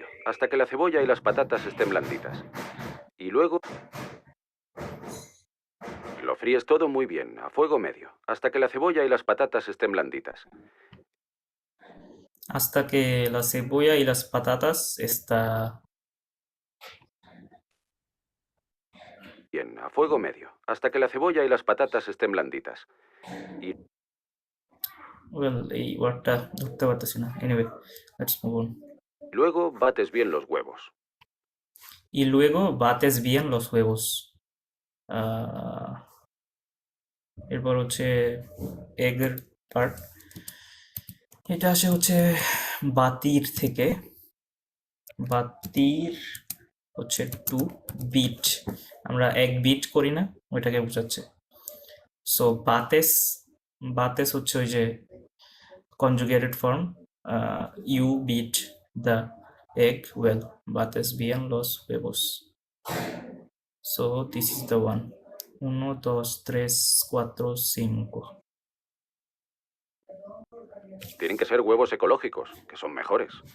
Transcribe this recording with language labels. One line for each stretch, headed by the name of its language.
Spanish: hasta que la cebolla y las patatas estén blanditas. Y luego lo fríes todo muy bien, a fuego medio, hasta que la cebolla y las patatas estén blanditas. Hasta que la cebolla y las patatas está Bien, a fuego medio, hasta que la cebolla y las patatas estén blanditas. Y
Bangla: এই ওয়ার্ডটা ধরতে পারতেছি না anyway let's move on
Spanish: luego bates bien los huevos. y luego bates bien los huevos
Bangla: আহ, এরপর হচ্ছে এগের part এটা আসে হচ্ছে বাতির থেকে বাতির হচ্ছে টু বিট আমরা এক বিট করি না ওইটাকে বোঝাচ্ছে সো বাতেস বাতেস হচ্ছে ওই যে
English: conjugated form you beat the egg well
Spanish: bates bien los huevos
English: so this is the one
Bangla: 1 2 3 4 5
Spanish: Tienen que ser huevos ecológicos, que son mejores.